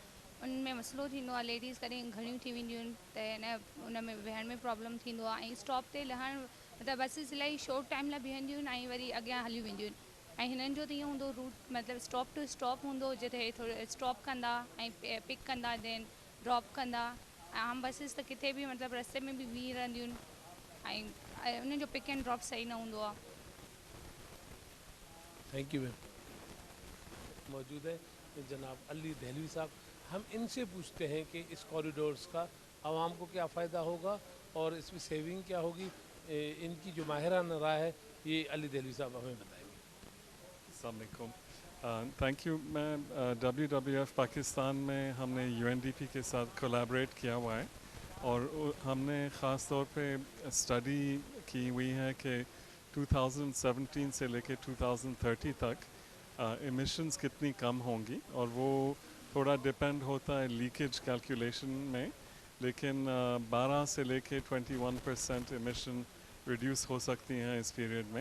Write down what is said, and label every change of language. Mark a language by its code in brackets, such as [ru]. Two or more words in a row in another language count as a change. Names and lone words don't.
[sd] उनमें मसइलो थींदो आहे, लेडीज़ कॾहिं घणियूं थी वेंदियूं आहिनि त हिन उन में वेहण में प्रॉब्लम थींदो आहे ऐं स्टॉप ते लहण मतिलबु बसिस इलाही [en] short time [sd] लाइ बीहंदियूं आहिनि ऐं वरी अॻियां हलियूं वेंदियूं आहिनि। ऐं हिननि जो त ईअं हूंदो रूट मतिलबु [en] stop to stop [sd] हूंदो जिते थोरो स्टॉप कंदा ऐं पिक कंदा, [en] then drop [sd] कंदा। आम बसिस त किथे बि मतिलबु रस्ते में बि बीह रहंदियूं आहिनि ऐं उन्हनि जो [en] pick and drop [sd] सही न हूंदो आहे। [en] thank you ma'am. [ur] موجود ہے جناب علی دہلوی صاحب. ہم ان سے پوچھتے ہیں کہ اس کوریڈورز کا عوام کو کیا فائدہ ہوگا اور اس میں سیونگ کیا ہوگی. ان کی جو ماہرانہ رائے ہے یہ علی دہلوی صاحب ہمیں بتائیں گے. [ar] السلام علیکم. [en] thank you. [ur] میں WWF پاکستان میں ہم نے UNDP کے ساتھ کولیبوریٹ کیا ہوا ہے اور ہم نے خاص طور پہ اسٹڈی کی ہوئی ہے کہ 2017 سے لے کے 2030 تک ایمیشنز کتنی کم ہوں گی، اور وہ تھوڑا ڈپینڈ ہوتا ہے [en] leakage calculation [ur] میں، لیکن 12 سے لے کے 21% [en] emission reduce [ur] ہو سکتی ہیں اس پیریڈ میں۔